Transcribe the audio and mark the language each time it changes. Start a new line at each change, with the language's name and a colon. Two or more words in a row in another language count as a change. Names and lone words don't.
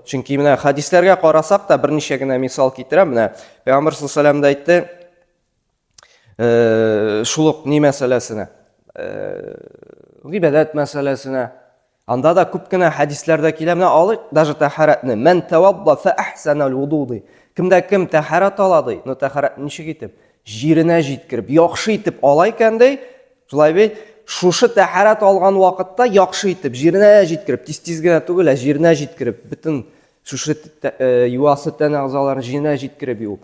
Tatar: Чөнки менә хәдисләргә карасак та берничә генә мисал китерәм. Менә Пәйгамбер
Arabic: صلى الله عليه وسلم
Tatar: әйтте, шулык ни мәсьәләсенә, гыйбадат мәсьәләсенә. Анда да күп кенә хәдисләрдә килә, менә алыйк даже тәһарәтне.
Arabic: من توضأ فأحسن الوضوء.
Tatar: Кимдә кем тәһарәт ала ди, ну тәһарәт ничек итеп? Җиренә җиткереп, яхшы итеп ала икән ди. Шулай бит, шушы тәһарәт алган вакытта яхшы итеп, җиренә җиткереп, тиз-тиз генә түгел, җиренә җиткереп, бүтән шушы юасы тән әгъзаларын җиренә җиткереп юып.